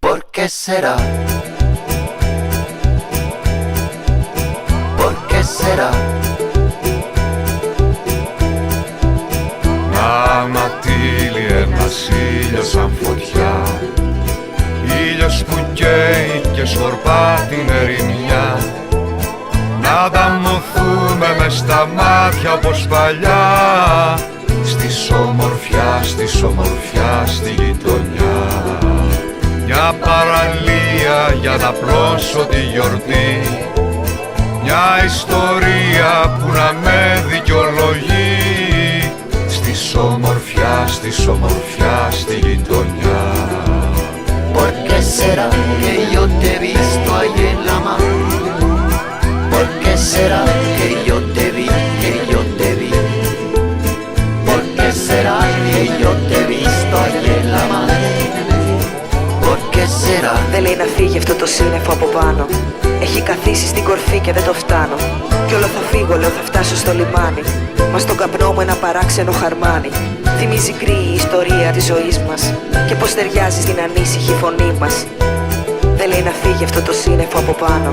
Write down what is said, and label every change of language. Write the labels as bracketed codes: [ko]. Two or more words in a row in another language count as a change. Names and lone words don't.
[es] qué será? ¿Por qué será? [el] Να ανατείλει ένας ήλιος σαν φωτιά, ήλιος που καίει και σκορπά την ερημιά. Να ανταμωθούμε μες στα μάτια όπως παλιά, στη ομορφιά, στη γειτονιά. Μια παραλία για να πλώσω τη γιορτή, μια ιστορία που να με δικαιολογεί, στη ομορφιά, στη γειτονιά. [es] ¿Por qué será que yo te he visto ahí en la mano? ¿Por qué será que yo te vi, que yo te vi? ¿Por qué será que yo te he visto ahí en la mano? ¿Por qué será? [el] Δεν λέει να φύγει αυτό το σύννεφο από πάνω. Έχει καθίσει στην κορφή και δεν το φτάνω. Κι όλο θα φύγω, λέω θα φτάσω στο λιμάνι. Μα στον καπνό μου ένα παράξενο χαρμάνι. Θυμίζει γκρι η ιστορία της ζωής μας και πως ταιριάζει στην ανήσυχη φωνή μας. Δεν λέει να φύγει αυτό το σύννεφο από πάνω.